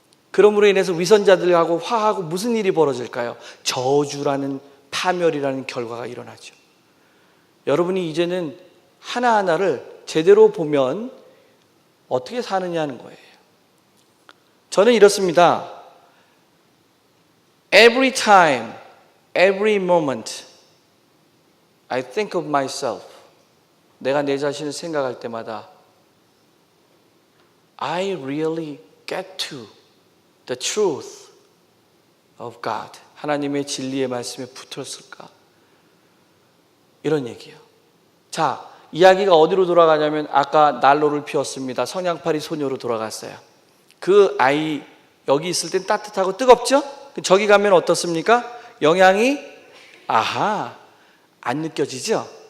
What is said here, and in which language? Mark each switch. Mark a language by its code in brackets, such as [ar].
[ko] 그러므로 인해서 위선자들하고 화하고 무슨 일이 벌어질까요? 저주라는, 파멸이라는 결과가 일어나죠. 여러분이 이제는 하나하나를 제대로 보면 어떻게 사느냐는 거예요. 저는 이렇습니다. [en] Every time, every moment, I think of myself. [ko] 내가 내 자신을 생각할 때마다 [en] I really get to the truth of God. [ko] 하나님의 진리의 말씀에 붙었을까? 이런 얘기예요. 자, 이야기가 어디로 돌아가냐면 아까 난로를 피웠습니다. 성냥팔이 소녀로 돌아갔어요. 그 아이 여기 있을 땐 따뜻하고 뜨겁죠? 저기 가면 어떻습니까? 영향이 안 느껴지죠?